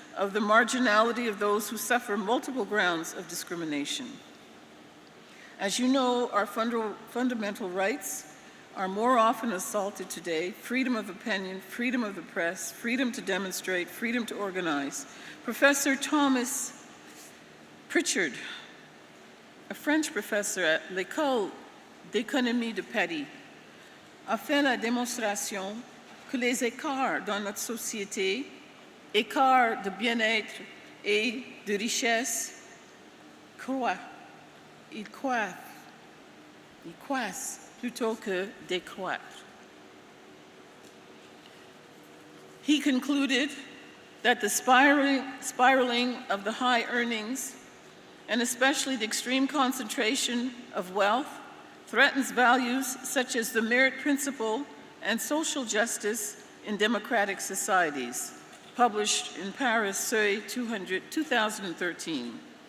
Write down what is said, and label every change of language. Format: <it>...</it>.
<en>of the marginality of those who suffer multiple grounds of discrimination. As you know, our fundamental rights are more often assaulted today: freedom of opinion, freedom of the press, freedom to demonstrate, freedom to organize. Professor Thomas Pritchard, a French professor at</en> <fr>l'École d'économie de Paris, a fait la démonstration que les écarts dans notre société, écarts de bien-être et de richesse, ils croissent plutôt que décroître.</fr> <en>He concluded that the spiraling of the high earnings, and especially the extreme concentration of wealth, threatens values such as the merit principle and social justice in democratic societies, published in Paris, Seuil 2013.</en>